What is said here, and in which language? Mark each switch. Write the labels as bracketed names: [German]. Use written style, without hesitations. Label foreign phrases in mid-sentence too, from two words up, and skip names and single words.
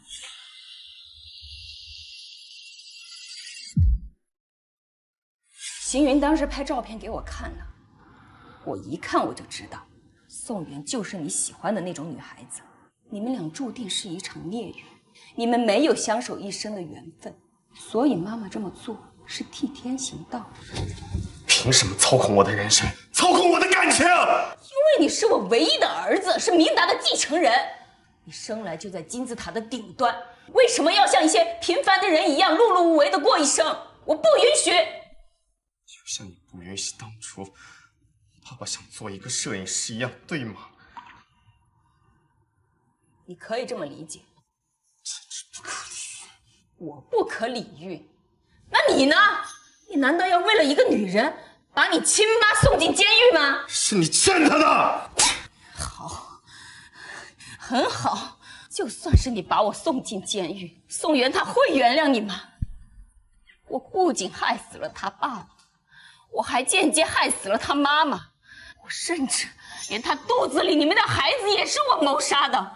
[Chinese] 邢雲當時拍照片給我看了，我一看我就知道，宋元就是你喜歡的那種女孩子，你們倆注定是一場孽緣，你們沒有相守一生的緣分，所以媽媽這麼做是替天行道。憑什麼操控我的人生，操控我的感情？因為你是我唯一的兒子，是明達的繼承人。你生來就在金字塔的頂端，為什麼要像一些平凡的人一樣碌碌無為的過一生？我不允許。就像你不允許當初爸爸想做一個攝影師一樣，對嗎？你可以這麼理解。簡直不可理喻。我不可理喻，那你呢？你難道要為了一個女人把你親媽送進監獄嗎？是你欠她的。好，很好。就算是你把我送进监狱，宋元他会原谅你吗？我不仅害死了他爸爸，我还间接害死了他妈妈，我甚至连他肚子里你们的孩子也是我谋杀的。